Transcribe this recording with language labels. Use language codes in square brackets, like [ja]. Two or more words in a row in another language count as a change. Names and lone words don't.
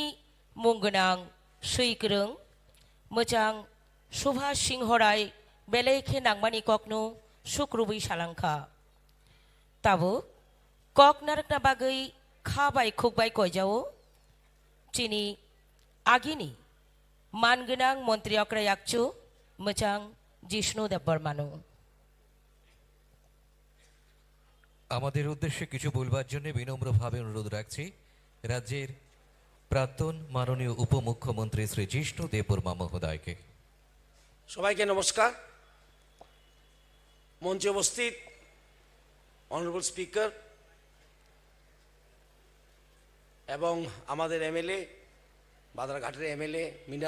[trp] मुंगोनां सैग्रों मोजां सुभाष सिंह राय बेलेखे नांमानि ककनो सुक्रुबै सालांखा ताबो कक नारकना बागै खाबाय खुकबाय कयजाओ चिनी आगिनि मानगोनां मन्त्रि अक्राय आकचु मोजां जिष्णु देबबर्मानो [bn] আমাদের উদ্দেশ্যে কিছু বলবার জন্য বিনম্রভাবে অনুরোধ রাখছি রাজ্যের প্রাক্তন মাননীয় উপমুখ্যমন্ত্রী শ্রী জিষ্ণু দেববর্মা মহোদয়কে। সবাইকে নমস্কার। মঞ্চে উপস্থিত [en] Honourable Speaker [bn] এবং আমাদের এমএলএ, বাদারঘাটের এমএলএ মীনা